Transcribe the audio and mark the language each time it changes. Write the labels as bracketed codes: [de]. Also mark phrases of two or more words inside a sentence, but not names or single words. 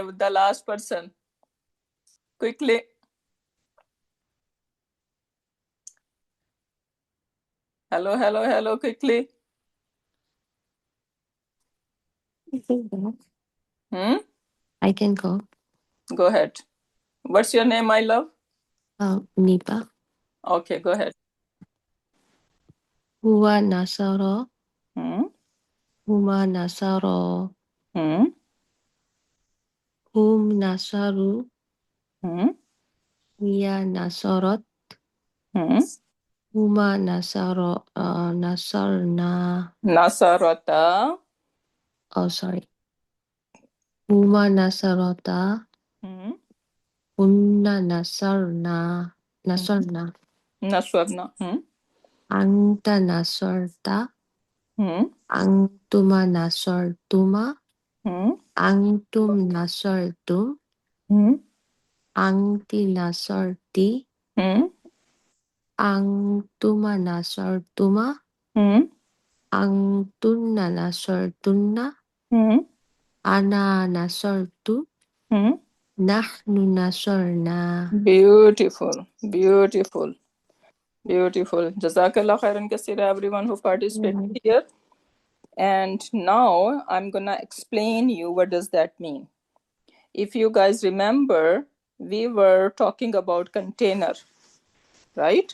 [en] The last person. Quickly. Hello, hello, hello. Quickly. I can go. I can go. Go ahead. What's your name, my love? Nipa. Okay, go ahead. [ar] هو نصر. هما نصرا. هم نصروا. هي نصرت. هما نصرا. نصرن. نصرتا. [en] Oh, sorry. [ar] هما نصرتا. هن نصرن. نصرن. نصرنا. أنت نصرت. أنتما نصرتما. أنتم نصرتم. أنتِ نصرتِ. أنتما نصرتما. أنتن نصرتن. أنا نصرت. نحن نصرنا. [en] Beautiful. Beautiful. Beautiful. [ar] جزاك الله خيرا كثيرا, [en] everyone who participated here. And now I'm gonna explain you what does that mean. If you guys remember, we were talking about container, right?